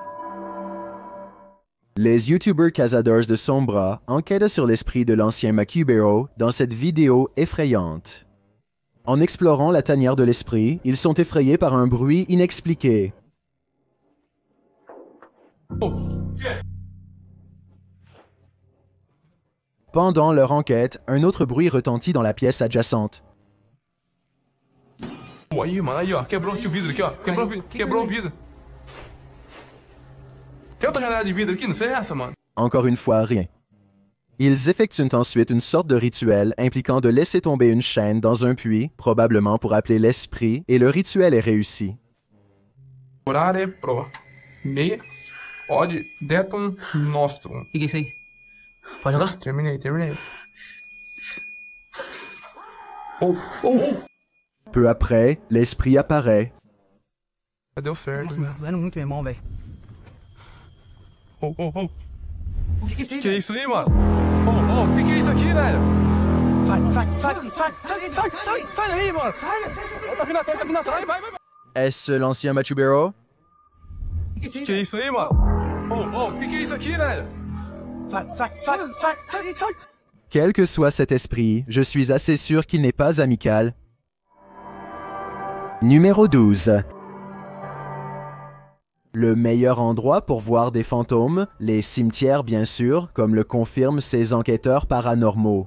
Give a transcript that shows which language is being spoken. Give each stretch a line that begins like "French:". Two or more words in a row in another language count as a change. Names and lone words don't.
French: Les YouTubers Cazadores de Sombra enquêtent sur l'esprit de l'ancien Macubero dans cette vidéo effrayante. En explorant la tanière de l'esprit, ils sont effrayés par un bruit inexpliqué. Pendant leur enquête, un autre bruit retentit dans la pièce adjacente.
Portuguese: Aí, mano, aí, ó. Quebrou aqui o vidro aqui, ó. Quebrou o vidro. Tem outra janela de vidro aqui? Não sei essa, mano.
French: Encore une fois, rien. Ils effectuent ensuite une sorte de rituel impliquant de laisser tomber une chaîne dans un puits, probablement pour appeler l'esprit, et le rituel est réussi.
Portuguese: Horário pro. Meia. Odd. Deton. Nostrum. O que é isso aí? Pode jogar? Terminei. Oh.
French: Peu après, l'esprit apparaît.
Portuguese: Deu certo. Nossa, meu, doendo muito, meu irmão, velho. Oh. O que é isso aí? Que é isso aí, mano? O que é isso aqui, velho? Sai daí, mano. Sai. Tá vindo atrás, vai.
French: Est-ce l'ancien Macubero?
Portuguese: Que é isso aí, mano? O que é isso aqui, velho? Sai.
French: Quel que soit cet esprit, je suis assez sûr qu'il n'est pas amical. Numéro 12. Le meilleur endroit pour voir des fantômes, les cimetières bien sûr, comme le confirment ces enquêteurs paranormaux.